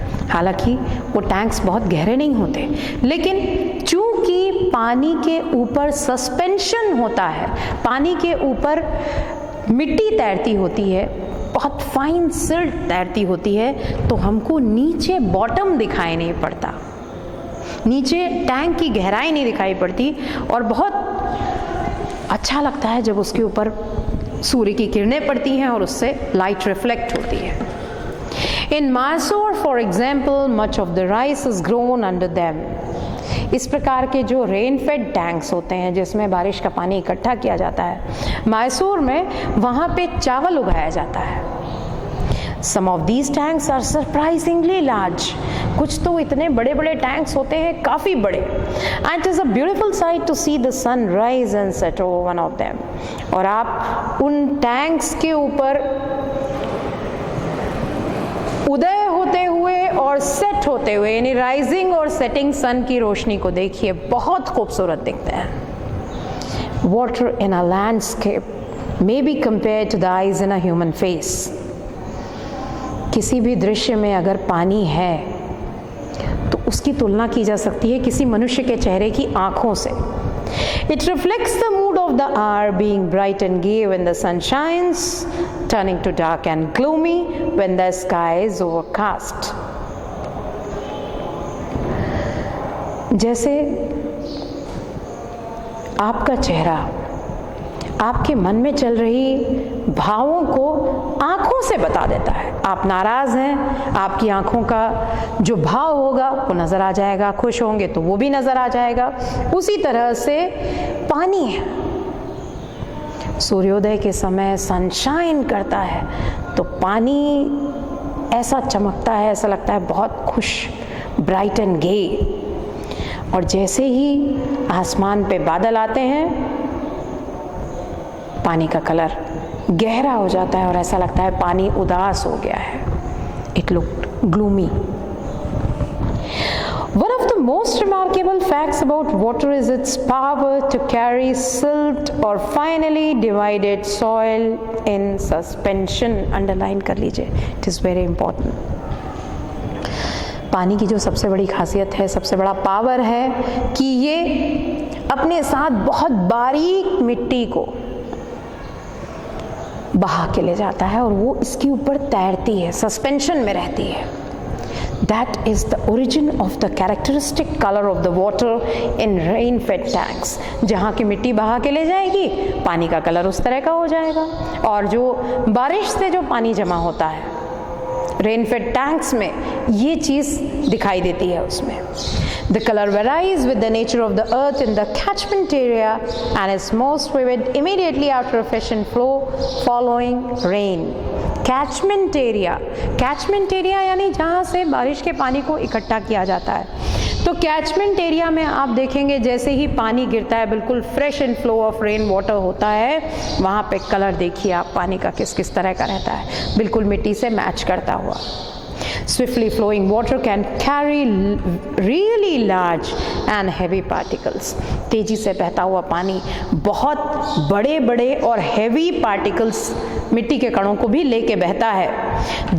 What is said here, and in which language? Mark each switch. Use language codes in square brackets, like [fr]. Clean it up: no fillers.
[hi] हालांकि वो टैंक्स बहुत गहरे नहीं होते, लेकिन चूंकि पानी के ऊपर सस्पेंशन होता है, पानी के ऊपर मिट्टी तैरती होती है, बहुत फाइन सिल्ट तैरती होती है, तो हमको नीचे बॉटम दिखाई नहीं पड़ता, नीचे टैंक की गहराई नहीं दिखाई पड़ती, और बहुत अच्छा लगता है जब उसके ऊपर सूर्य की किरणें पड़ती हैं और उससे लाइट रिफ्लेक्ट होती है। [en] In Mysore, for example, much of the rice is grown under them. [hi] इस प्रकार के जो रेन फेड टैंक्स होते हैं जिसमें बारिश का पानी इकट्ठा किया जाता है, मैसूर में वहाँ पे चावल उगाया जाता है। [en] Some of these tanks are surprisingly large. [hi] कुछ तो इतने बड़े बड़े टैंक्स होते हैं, काफ़ी बड़े। [en] And it is a beautiful sight to see the sun rise and set over one of them. [hi] और आप उन टैंक्स के ऊपर उदय होते हुए और सेट होते हुए, यानी राइजिंग और सेटिंग सन की रोशनी को देखिए, बहुत खूबसूरत दिखते हैं। [en] Water in a landscape may be compared to the eyes in a human face. [hi] किसी भी दृश्य में अगर पानी है तो उसकी तुलना की जा सकती है किसी मनुष्य के चेहरे की आँखों से। [en] It reflects the mood of the hour, being bright and gay when the sun shines, turning to dark and gloomy when the sky is overcast. [hi] जैसे आपका चेहरा आपके मन में चल रही भावों को आँखों से बता देता है। आप नाराज़ हैं, आपकी आँखों का जो भाव होगा वो नज़र आ जाएगा, खुश होंगे तो वो भी नज़र आ जाएगा। उसी तरह से पानी है, सूर्योदय के समय सनशाइन करता है तो पानी ऐसा चमकता है, ऐसा लगता है बहुत खुश, [en] Bright and gay. [hi] और जैसे ही आसमान पे बादल आते हैं पानी का कलर गहरा हो जाता है और ऐसा लगता है पानी उदास हो गया है। [en] It looked gloomy. One of the most remarkable facts about water is its power to carry silt or finely divided soil in suspension. Underline [hi] कर लीजिए, [en] it is very important. [hi] पानी की जो सबसे बड़ी खासियत है, सबसे बड़ा पावर है कि ये अपने साथ बहुत बारीक मिट्टी को बहा के ले जाता है और वो इसके ऊपर तैरती है, सस्पेंशन में रहती है। [en] That is the origin of the characteristic color of the water in rain-fed tanks. [hi] जहाँ की मिट्टी बहा के ले जाएगी, पानी का कलर उस तरह का हो जाएगा। और जो बारिश से जो पानी जमा होता है रेन-फेड टैंक्स में, ये चीज़ दिखाई देती है उसमें। [en] The color varies with the nature of the earth in the catchment area and is most vivid immediately after a fresh flow following rain. [hi] Catchment area यानी जहाँ से बारिश के पानी को इकट्ठा किया जाता है। तो कैचमेंट एरिया में आप देखेंगे जैसे ही पानी गिरता है, बिल्कुल [en] fresh and flow of rain water [hi] होता है, वहाँ पे कलर देखिए आप पानी का किस किस तरह का रहता है, बिल्कुल मिट्टी से मैच करता हुआ। [en] Swiftly flowing water can carry really large and heavy particles. [hi] तेजी से बहता हुआ पानी बहुत बड़े बड़े और [en] heavy particles, [hi] मिट्टी के कणों को भी लेके बहता है।